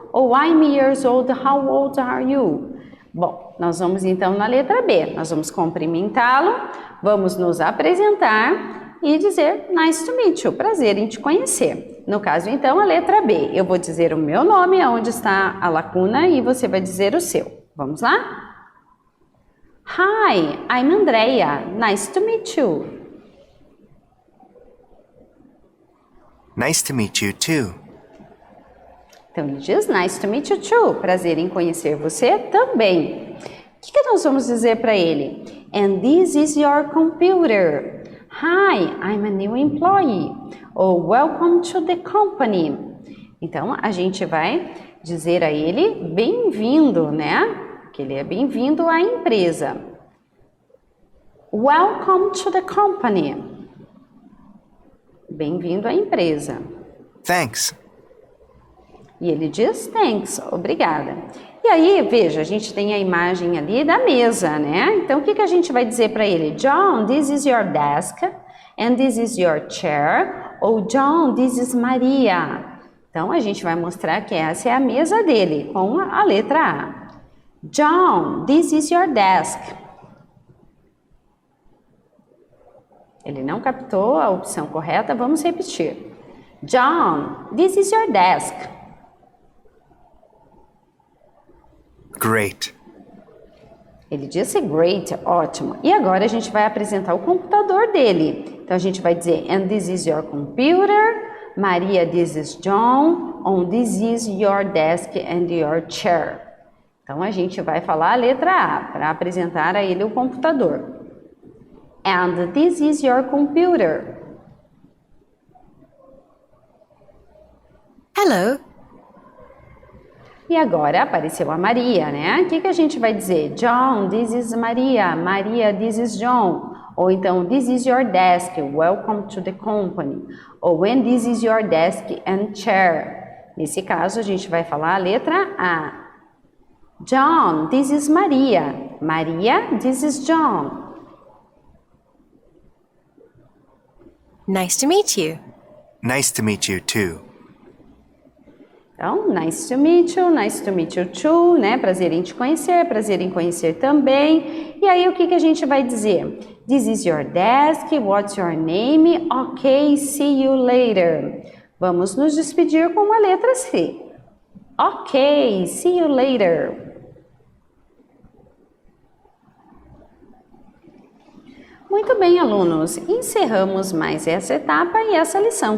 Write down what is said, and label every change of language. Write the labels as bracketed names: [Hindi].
[English] Ou I'm years old, how old are you? [Portuguese] Bom, nós vamos então na letra B. Nós vamos cumprimentá-lo, vamos nos apresentar e dizer [English] nice to meet you, [Portuguese] prazer em te conhecer. No caso, então, a letra B. Eu vou dizer o meu nome, onde está a lacuna, e você vai dizer o seu. [English] Vamos lá? Hi, I'm Andrea. Nice to meet you. Nice to meet you too. [Portuguese] Então, ele diz, [English] nice to meet you too. [Portuguese] Prazer em conhecer você também. O que nós vamos dizer para ele? [English] And this is your computer. Hi, I'm a new employee. Ou welcome to the company. [Portuguese] Então, a gente vai dizer a ele bem-vindo, né? Que ele é bem-vindo à empresa. [English] Welcome to the company. [Portuguese] Bem-vindo à empresa. [English] Thanks. [Portuguese] E ele diz, thanks, obrigada. E aí, veja, a gente tem a imagem ali da mesa, né? Então, o que a gente vai dizer para ele? [English] John, this is your desk, and this is your chair. Ou John, this is Maria. [Portuguese] Então, a gente vai mostrar que essa é a mesa dele, com a letra A. [English] John, this is your desk. [Portuguese] Ele não captou a opção correta, vamos repetir. [English] John, this is your desk. Great. [Portuguese] Ele disse great, ótimo. E agora a gente vai apresentar o computador dele. Então a gente vai dizer, [English] and this is your computer. Maria, this is John. On this is your desk and your chair. [Portuguese] Então a gente vai falar a letra A para apresentar a ele o computador. [English] And this is your computer. Hello. [Portuguese] E agora apareceu a Maria, né? O que a gente vai dizer? [English] John, this is Maria. Maria, this is John. Ou então, this is your desk. Welcome to the company. Ou when this is your desk and chair. [Portuguese] Nesse caso, a gente vai falar a letra A. [English] John, this is Maria. Maria, this is John. Nice to meet you. Nice to meet you too. Então, nice to meet you too, né? [Portuguese] Prazer em te conhecer, prazer em conhecer também. E aí, o que a gente vai dizer? [English] This is your desk, what's your name? Ok, see you later. [Portuguese] Vamos nos despedir com a letra C. [English] Ok, see you later. [Portuguese] Muito bem, alunos. Encerramos mais essa etapa e essa lição.